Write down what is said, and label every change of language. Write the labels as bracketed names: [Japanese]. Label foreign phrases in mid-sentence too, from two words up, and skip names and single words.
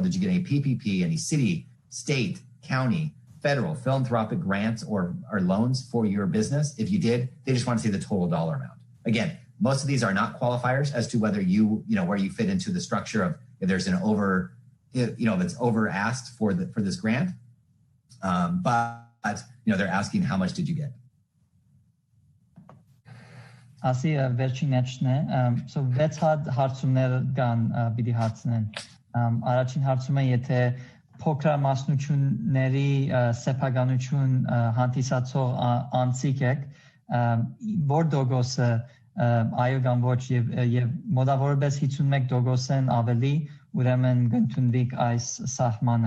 [English] Did you get any PPP, any city, state, county, federal, philanthropic grants or loans for your business? If you did, they just want to see the total dollar amount. Again, most of these are not qualifiers as to whether where you fit into the structure of if there's an that's over asked for this grant. But they're asking how much did you get? [Armenian] Ասի վերջին էջն է, so 6 հատ հարցումներ կան պիտի հարցնեն։ Առաջին հարցումը եթե փոքրամասնությունների սեփականություն հանդիսացող անձիկ եք, որ դոգոսը այո կամ ոչ եւ մոտավորապես 51%-ն ավելի, ուրեմն կընդունվիկ այս սահմանը։